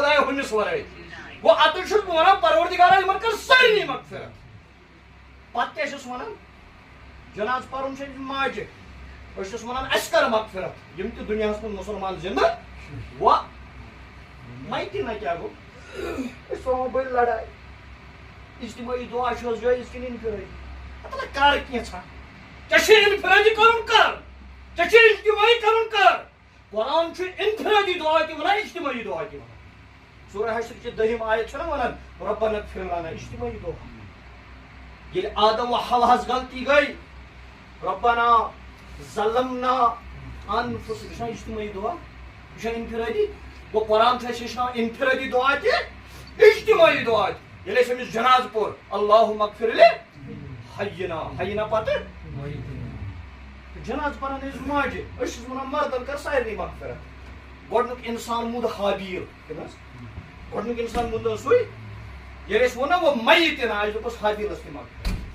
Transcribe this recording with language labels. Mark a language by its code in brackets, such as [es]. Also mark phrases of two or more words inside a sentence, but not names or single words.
[ks] خۄدایا ہُمِس وَرٲے گوٚو اَتٮ۪تھ چھُس بہٕ وَنان پروردگارا یِمن کر سارنٕے مغفرت پتہٕ کیٛاہ چھُس وَنان جناز پَرُن چھُ أمِس ماجہِ أسۍ چھِس وَنان اَسہِ کر مغفرت یِم تہِ دُنیاہَس منٛز مُسلمان زِندٕ وۄنۍ مایٹہِ نہ کیٛاہ گوٚو أسۍ تھاوو بٔلۍ لڑٲے اجتمٲعی دعا چھُ حظ جٲیِز کِنہٕ اِنفِرٲدی اللہ کر کینٛژھا ژےٚ چھُے اِنفِرٲدی کَرُن کر ژےٚ چھُے اجتمٲعی کَرُن کر قرآن چھُ اِنفِرٲدی دعا تہِ وَنان اجتمٲعی دعا تہِ وَنان [ur] سورہ حشر کی دہم آیت [ks] چھنا ونان [ar] ربنا اغفر لنا [ks] اجتماعی دعا ییٚلہِ آدم و حوا ہٕنٛز غلطی گٔے [ar] ربنا ظلمنا انفسنا [ks] یہ چھُنہ اجتماعی دعا یہ چھُنہ انفرادی گوٚو قرآن چھُ اَسہِ ہیٚچھناوان انفرادی دعا تہِ اجتماعی دعا تہِ ییٚلہِ اَسہِ أمِس جناز پوٚر [ar] اللہُم اغفر لحینا [ks] حینا پتہٕ جناز پران أسۍ ماجہِ أسۍ چھِس وَنان مردن کر سارنٕے مغفرت گۄڈنیُک انسان موٗد حابیل گۄڈنیُک انسان موٗد سُے ییٚلہِ أسۍ ووٚن نا وہ میتن اَسہِ دوٚپُس حابیلس تہِ مغفرت